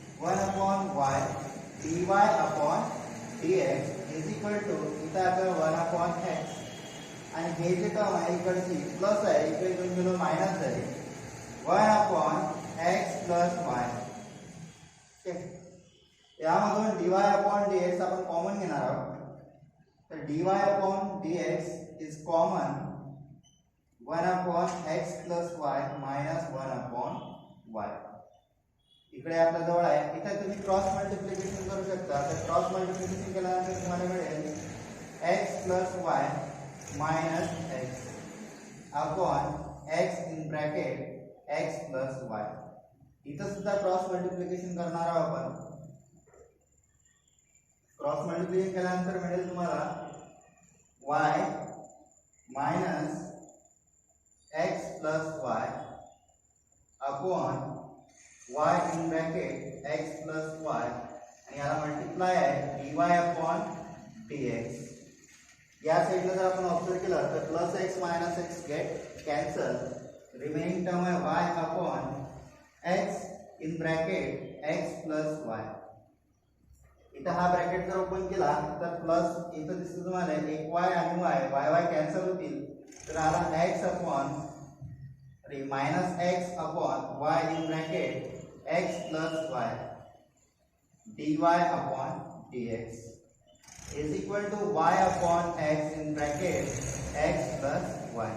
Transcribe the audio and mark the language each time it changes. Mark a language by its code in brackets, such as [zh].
[mr] 1/y dy/dx is equal to इथं आपल्याला 1/x आणि हे जे टर्म आहे इकडची प्लस आहे, इकडे इकडून गेलो मायनस झाली [en] 1/x plus y. [mr] यामधून dy/dx आपण कॉमन घेणार आहोत. [en] तर dy/dx is common 1/x plus y minus 1/y. [mr] इकडे आपल्या जवळ आहे. इथे तुम्ही क्रॉस मल्टिप्लिकेशन करू शकता. तर क्रॉस मल्टिप्लिकेशन केल्यानंतर तुम्हाला मिळेल [en] x plus y minus x upon x in bracket x plus y. [mr] इथं सुद्धा क्रॉस मल्टिप्लिकेशन करणार आहोत आपण. क्रॉस मल्टिप्लिकेशन केल्यानंतर मिळेल तुम्हाला [en] y minus x plus y upon y in bracket x plus y [mr] आणि याला मल्टिप्लाय आहे dy/dx. [en] या साइडला जर आपण ऑब्जर्व केलं तर plus x minus x get cancel. Remaining term आहे y upon x in bracket x plus y. [mr] इथं हा ब्रॅकेट जर ओपन केला तर प्लस इथं दिसतं तुम्हाला एक वाय आणि वाय वाय कॅन्सल होतील, तर आला [en] X upon minus x upon y in bracket x plus y dy upon dx is equal to y upon x in bracket x plus y.